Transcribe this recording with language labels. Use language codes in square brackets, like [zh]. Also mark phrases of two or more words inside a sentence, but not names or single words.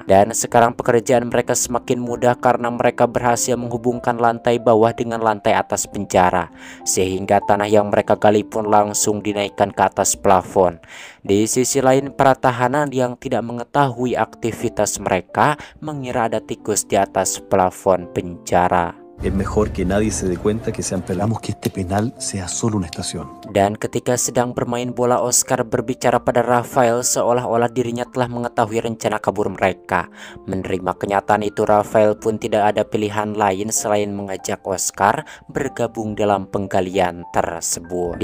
[id] Dan sekarang pekerjaan mereka semakin mudah karena mereka berhasil menghubungkan lantai bawah dengan lantai atas penjara sehingga tanah yang mereka gali pun langsung dinaikkan ke atas plafon. Di sisi lain, para tahanan yang tidak mengetahui aktivitas mereka mengira ada tikus di atas plafon penjara. [es] Es mejor que nadie se dé cuenta que sean pelamos que este penal sea solo una estación. [id] Dan ketika sedang bermain bola, Oscar berbicara pada Rafael seolah-olah dirinya telah mengetahui rencana kabur mereka. Menerima kenyataan itu, Rafael pun tidak ada pilihan lain selain mengajak Oscar bergabung dalam penggalian tersebut.